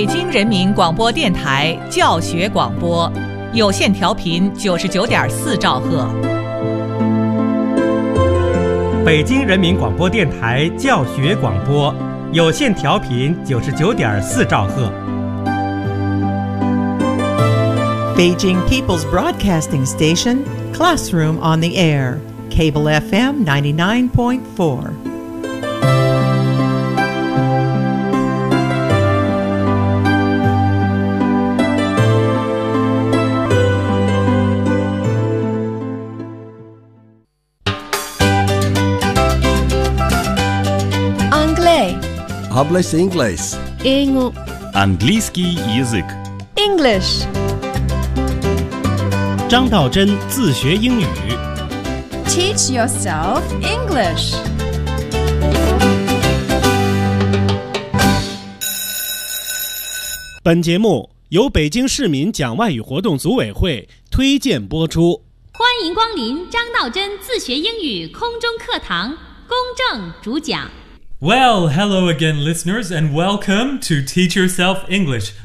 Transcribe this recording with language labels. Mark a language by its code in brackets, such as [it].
[zh] 人民广播电台教学广播，有线调频99.4兆赫。北京人民广播电台教学广播，有线调频99.4兆赫。 [en] Beijing People's Broadcasting Station, Classroom on the Air, Cable FM 99.4. [fr] Anglais. [es] Hablas inglés. [ru] Английский язык. [en] English. [zh] 张道真自学英语 [en] Teach yourself English. [zh] 本节目由北京市民讲外语活动组委会推荐播出。欢迎光临张道真自学英语空中课堂，公正主讲。 [en] Well, hello again, listeners, and welcome to Teach Yourself English.